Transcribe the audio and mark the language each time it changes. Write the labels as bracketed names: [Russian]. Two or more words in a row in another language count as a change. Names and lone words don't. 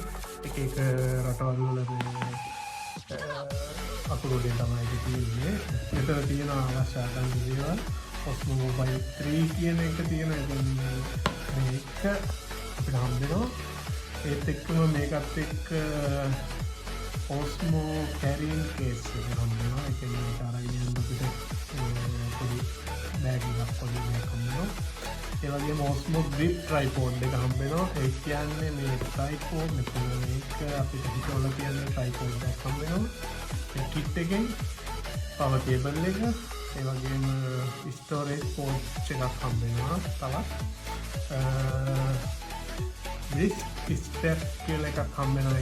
[Sinhala] එක රටවල් වල අපලෝඩ් එක තමයි තියෙන්නේ. මෙතන තියෙන අවශ්‍ය දේවල් Osmo Mobile 3 කියන එක තියෙන මේක අපිට හම්බෙනවා. ඒත් එක්කම මේකත් එක්ක Osmo [English] carrying case [Sinhala] එක හම්බෙනවා. ඒක මේක අරගෙන යන්න අපිට පොඩි බෑග් එකක් වගේ දෙයක් හම්බෙනවා. ඒ වගේම Osmo grip tripod එක හම්බෙනවා. ඒ කියන්නේ මේ tripod මෙතන මේක අපිට හිතවල තියෙන tripod එකක් හම්බෙනවා. ඒ kit එකෙන් [English] power cable [Sinhala] එක, ඒ වගේම [English] storage pouch [Sinhala] එකක් හම්බෙනවා. තවත් ස්ටෙප් කියලා එකක් හම්බෙනවා.